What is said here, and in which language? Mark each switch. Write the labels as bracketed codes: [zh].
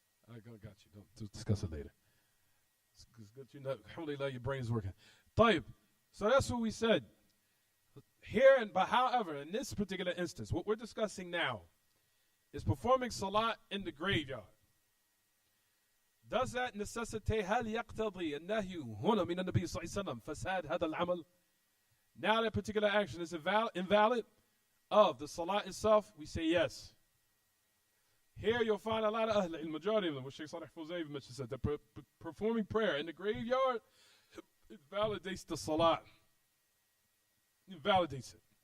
[en] I got you. Don't discuss it later. It's good you know. Alhamdulillah, your brain is working. Taib. So that's what we said. Here, but however, in this particular instance, what we're discussing now is performing salat in the graveyard. Does that necessitate [ar] هل يقتضي النهي هنا من النبي صلى الله عليه وسلم فساد هذا العمل? [en] Now that particular action is invalid of the salah itself, we say yes. Here you'll find a lot of majority of them, what Sheikh Salih Fawzan mentioned, said that performing prayer in the graveyard, it validates the salah. It validates it.